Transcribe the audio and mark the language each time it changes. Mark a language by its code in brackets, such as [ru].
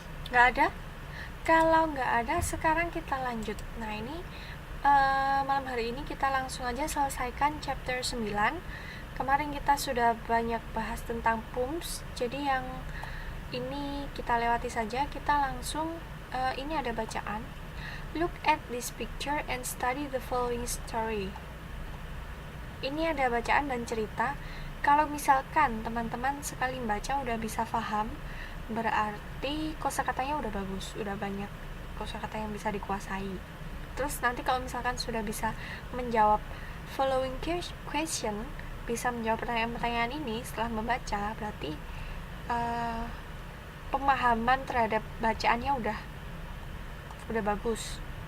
[id] Nggak ada? Kalau nggak ada, sekarang kita lanjut. Nah, ini malam hari ini kita langsung aja selesaikan chapter 9. Kemarin kita sudah banyak bahas tentang poems, jadi yang ini kita lewati saja. Kita langsung, ini ada bacaan. [en] Look at this picture and study the following story. [id] Ini ada bacaan dan cerita. Kalau misalkan teman-teman sekali baca udah bisa paham, berarti kosakatanya udah bagus, udah banyak kosakata yang bisa dikuasai. Terus nanti kalau misalkan sudah bisa menjawab [en] following question, [id] bisa menjawab pertanyaan-pertanyaan ini setelah membaca, berarti pemahaman terhadap bacaannya udah bagus.